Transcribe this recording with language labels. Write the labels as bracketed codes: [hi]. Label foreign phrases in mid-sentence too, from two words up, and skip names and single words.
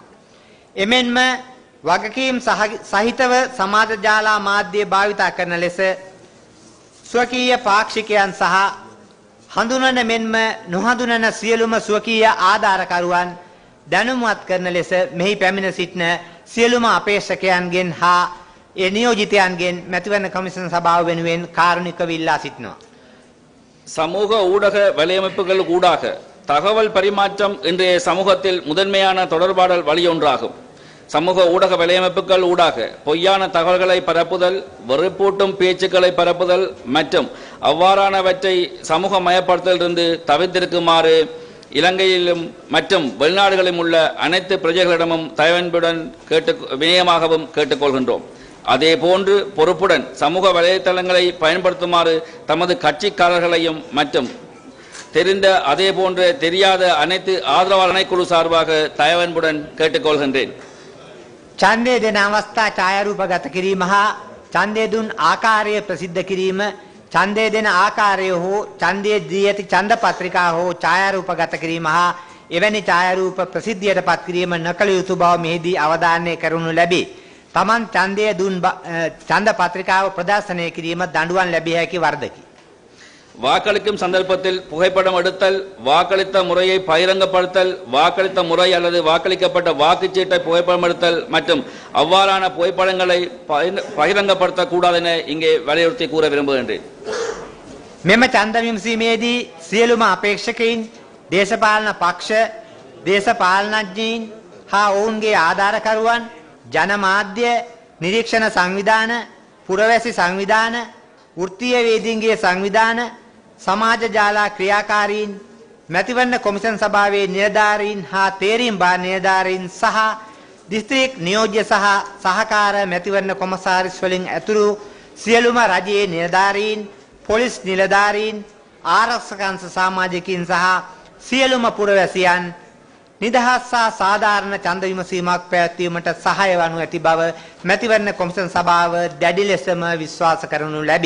[si] එමෙන්ම වගකීම් සහිතව සමාජ ජාලා මාධ්‍ය භාවිතා කරන ලෙස ස්වකීය පාක්ෂිකයන් සහ හඳුනන මෙන්ම නොහඳුනන සියලුම ස්වකීය ආධාරකරුවන් දැනුම්වත් කරන ලෙස මෙහි පැමිණ සිටින සියලුම අපේක්ෂකයන්ගෙන් හා ඒ නියෝජිතයන්ගෙන් මැතිවරණ කමිෂන් සභාව වෙනුවෙන් කාරුණිකව ඉල්ලා සිටිනවා. [ta] சமூக ஊடக வலையமைப்புகள் ஊடாக தகவல் பரிமாற்றம் இன்றைய சமூகத்தில் முதன்மையான தொடர்பாடல் வழியொன்றாகும். சமூக ஊடக வலையமைப்புகள் ஊடாக பொய்யான தகவல்களை பரப்புதல், வெறுப்பூட்டும் பேச்சுக்களை பரப்புதல் மற்றும் அவ்வாறானவற்றை சமூக மயப்படுத்தலிருந்து தவிர்த்திருக்குமாறு இலங்கையிலும் மற்றும் வெளிநாடுகளிலும் உள்ள அனைத்து பிரஜைகளிடமும் தயவன்புடன் வினயமாகவும் கேட்டுக்கொள்கின்றோம். அதே போன்று பொறுப்புடன் சமூக வலைதளங்களை பயன்படுத்துமாறு தமது கட்சிக்காரர்களையும் மற்றும் தெரிந்த அதே போன்று தெரியாத அனைத்து ஆதரவாளர் ஆணைக்குழு சார்பாக தயவன்புடன் கேட்டுக்கொள்கின்றேன். [si] ඡන්දය දෙන අවස්ථා ඡායාරූපගත කිරීම හා ඡන්දය දුන් ආකාරය ප්‍රසිද්ධ කිරීම, ඡන්දය දෙන ආකාරය හෝ ඡන්දය දී ඇති ඡන්ද පත්‍රිකා හෝ ඡායාරූපගත කිරීම හා එවැනි ඡායාරූප ප්‍රසිද්ධියට පත් කිරීම නොකළ යුතු බව මෙහිදී අවධානය කරනු ලැබේ. තමන් ඡන්දය දුන් ඡන්ද පත්‍රිකාව ප්‍රදර්ශනය කිරීම දඬුවම් ලැබිය හැකි වරදකි. [ta] வாக்களிக்கும் சந்தர்ப்பத்தில் புகைப்படம் எடுத்தல், வாக்களித்த முறையை பகிரங்கப்படுத்தல், வாக்களித்த முறை அல்லது வாக்களிக்கப்பட்ட வாக்குச்சீட்டை புகைப்படம் எடுத்தல் மற்றும் அவ்வாறான புகைப்படங்களை பகிரங்கப்படுத்தக்கூடாது என இங்கே வலியுறுத்தி கூற விரும்புகின்றேன். [si] මෙම ඡන්ද විමසීමේදී සියලුම අපේක්ෂකයින්, දේශපාලන පක්ෂ, දේශපාලනඥයින් හා ඔවුන්ගේ ආධාරකරුවන්, ජනමාධ්‍ය, නිරීක්ෂණ සංවිධාන, පුරවැසි සංවිධාන, වෘත්තීය වේදීන්ගේ සංවිධාන, සමාජ ජාලා ක්‍රියාකාරීන්, මැතිවරණ කොමිෂන් සභාවේ නිලධාරීන් හා තේරීම් බාර නිලධාරීන් සහ දිස්ත්‍රික් නියෝජ්‍ය සහ සහකාර මැතිවරණ කොමසාරිස් වලින් ඇතුළු සියලුම රජයේ නිලධාරීන්, පොලිස් නිලධාරීන්, ආරක්ෂක අංශ සමාජිකයින් සහ සියලුම පුරවැසියන් නිදහස් සහ සාධාරණ ඡන්ද විමසීමක් පැවැත්වීමට සහාය වනු ඇති බව මැතිවරණ කොමිෂන් සභාව දැඩි ලෙසම විශ්වාස කරනු ලැබේ.